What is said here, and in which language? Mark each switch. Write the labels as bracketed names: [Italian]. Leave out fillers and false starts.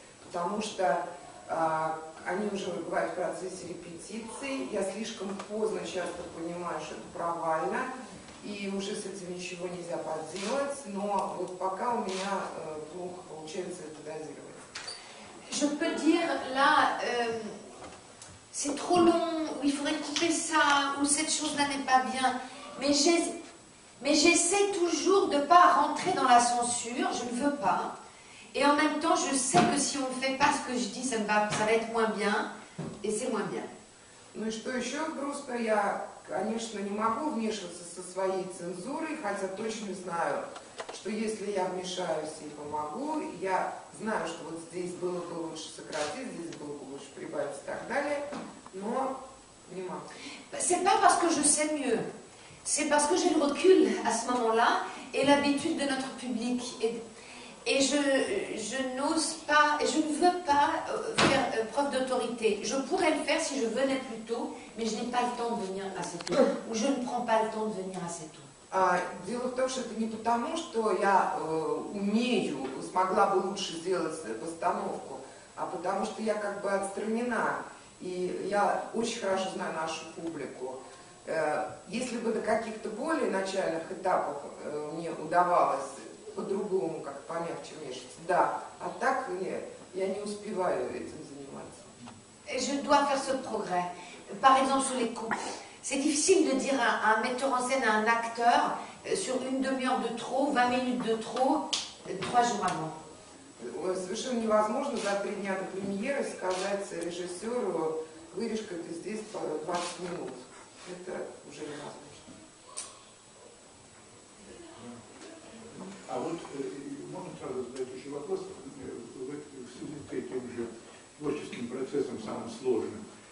[Russian] Потому что они уже бывают в процессе репетиции, я слишком поздно часто понимаю, что это провально, и уже с этим ничего нельзя поделать, но вот пока у меня плохо получается это дозировать. [French] Je peux dire, là, c'est trop long, ou il faudrait couper ça, ou cette chose-là n'est pas bien. Mais j'essaie toujours de ne pas rentrer dans la censure, je ne veux pas. Et en même temps, je sais que si on ne fait pas ce que je dis, ça va être moins bien, et c'est moins bien. [Russian] Ну и что еще грустно, я, конечно, не могу вмешиваться со своей цензурой, хотя точно знаю, что если я вмешаюсь и помогу, я знаю, что вот здесь было бы лучше сократить, здесь было бы лучше прибавить и так далее, но не могу. [French] C'est pas parce que je sais mieux, c'est parce que j'ai le recul à ce moment-là et l'habitude de notre public. Et je n'ose pas, et je ne veux pas faire preuve d'autorité. Je pourrais le faire si je venais plus tôt, mais je n'ai pas le temps de venir assez tôt, ou je ne prends pas le temps de venir assez tôt. [Russian] Дело в том, что это не потому, что я умею, смогла бы лучше сделать постановку, а потому что я как бы отстранена, и я очень хорошо знаю нашу публику. Если бы до каких-то более начальных этапов мне удавалось по-другому, как помягче вмешиваться, да, а так нет, я не успеваю этим заниматься. [French] Je dois faire ce progrès. Par exemple, sur les coupes. C'est difficile de dire à un metteur en scène, à un acteur, sur une demi-heure de trop, 20 minutes de trop, 3 jours avant. [Russian] Совершенно невозможно за 3 дня до премьеры сказать режиссеру, вырежка ты здесь по 20 минут. Это уже невозможно. А вот можно сразу задать еще вопрос, в связи с этим же творческим процессом, самым сложным.